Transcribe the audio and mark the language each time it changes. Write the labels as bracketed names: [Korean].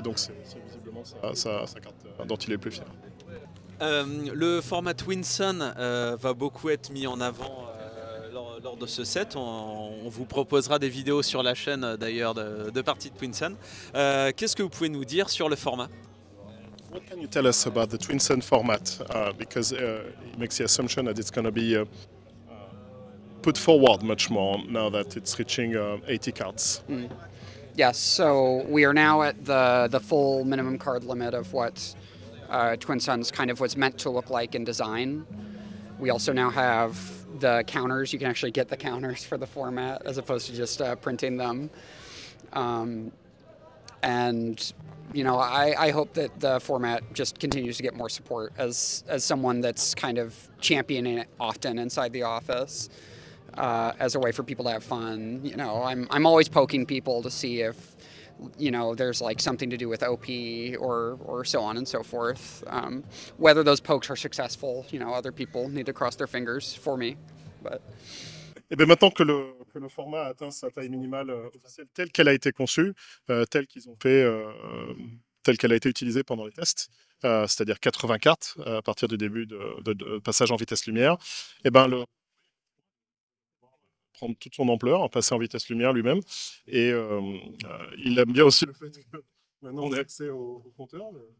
[French] Donc c'est visiblement sa carte dont il est le plus fier. Le format Twinsun va beaucoup être mis en avant lors de ce set. On vous proposera des vidéos sur la chaîne d'ailleurs de parties de Twinsun. Qu'est-ce que vous pouvez nous dire sur le format? [English] What can you tell us about the Twinsun format? Because it makes the assumption that it's going to be put forward much more now that it's reaching 80 cards. Yes, so we are now at the full minimum card limit of what Twinsuns kind of was meant to look like in design. We also now have the counters. You can actually get the counters for the format as opposed to just printing them. And you know, I hope that the format just continues to get more support as someone that's kind of championing it often inside the office as a way for people to have fun. You know, I'm always poking people to see if, you know, there's like something to do with OP or so on and so forth. Whether those pokes are successful, you know, other people need to cross their fingers for me. But... [French] Et bien maintenant que le format a atteint sa taille minimale officielle telle qu'elle a été conçue, telle qu'ils ont fait, telle qu'elle a été utilisée pendant les tests, c'est-à-dire 80 cartes à partir du début de passage en vitesse lumière, et ben prendre toute son ampleur, passer en vitesse lumière lui-même, et il aime bien aussi le fait que maintenant on ait accès au compteur.